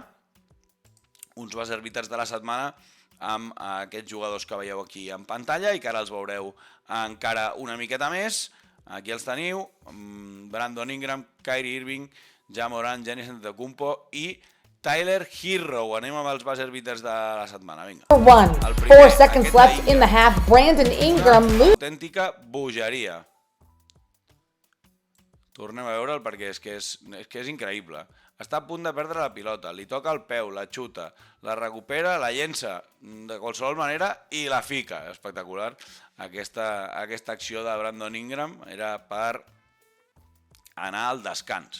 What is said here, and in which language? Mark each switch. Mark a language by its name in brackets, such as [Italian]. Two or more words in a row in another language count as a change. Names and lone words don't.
[Catalan] Uns [English] buzzer beaters [Catalan] de la setmana amb aquests jugadors que veieu aquí en pantalla i que ara els veureu encara una miqueta més. Aquí els teniu, Brandon Ingram, Kyrie Irving, Ja Morant, Giannis Antetokounmpo i Tyler Herro. Anem amb els [English] buzzer beaters [Catalan] de la setmana. Vinga. [English] 4 seconds left in the half. [Catalan] Brandon Ingram. Autèntica bogeria. Tornem a veure'l perquè és que és increïble. Està a punt de perdre la pilota, li toca el peu, la xuta, la recupera, la llença de qualsevol manera i la fica. Espectacular. Aquesta acció de Brandon Ingram era per anar al descans.